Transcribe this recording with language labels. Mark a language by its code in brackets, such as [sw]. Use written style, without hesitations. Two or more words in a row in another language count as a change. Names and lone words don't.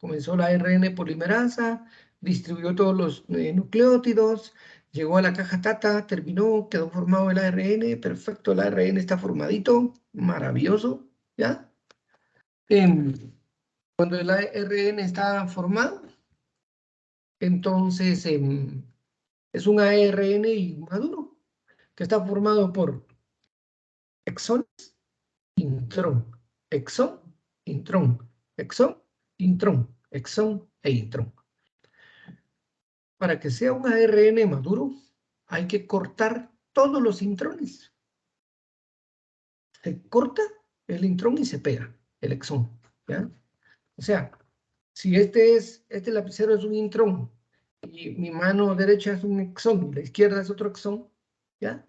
[es] Comenzó la ARN polimerasa, distribuyó todos los nucleótidos, Llegó a la caja Tata, terminó, quedó formado el ARN, perfecto, el ARN está formadito, maravilloso, ¿ya? Cuando el ARN está formado, entonces es un ARN inmaduro, que está formado por exones, intrón, exón, intrón, exón, intrón, exón e intrón. Para que sea un ARN maduro, hay que cortar todos los intrones. Se corta el intrón y se pega el exón, ¿ya? O sea, si este lapicero es un intrón y mi mano derecha es un exón y la izquierda es otro exón, ¿ya?